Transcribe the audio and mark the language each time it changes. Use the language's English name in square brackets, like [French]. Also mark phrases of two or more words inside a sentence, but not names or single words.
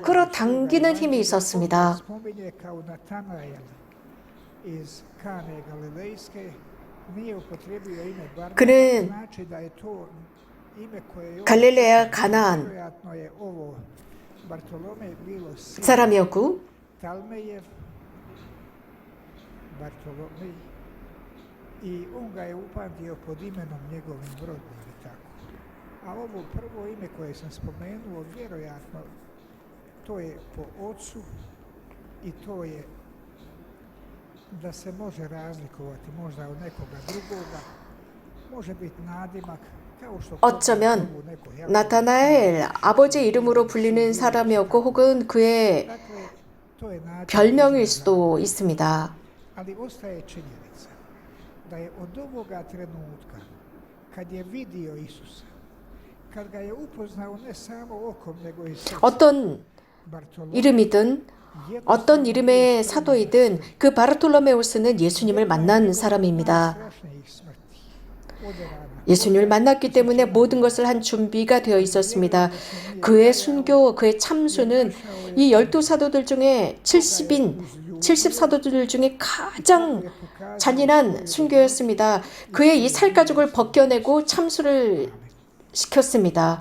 [Korean] 끌어당기는 힘이 있었습니다. 그는 갈릴레아 가나안 사람이었고 [Croatian] I on ga je upamtio pod imenom njegovim rodnim i tako. A ovo prvo ime koje sam spomenuo, vjerojatno to je po ocu i to je da se može razlikovati možda od nekoga drugoga, može biti nadimak, [Korean] 어쩌면 나타나엘 아버지 이름으로 불리는 사람이었고 혹은 그의 별명일 수도 있습니다. [Croatian] Ali ostaje činjenica da je od ovoga trenutka kad je vidio Isusa, kad ga je upoznao ne samo okom nego i srcem, [Korean] 어떤 이름이든 어떤 이름의 사도이든 그 바르톨로메우스는 예수님을 만난 사람입니다. [Croatian] strašnih smrti, oderana, [Korean] 예수님을 만났기 때문에 모든 것을 한 준비가 되어 있었습니다. 그의 순교, 그의 참수는 이 12사도들 중에 70사도들 중에 가장 잔인한 순교였습니다. 그의 이 살가죽을 벗겨내고 참수를 시켰습니다.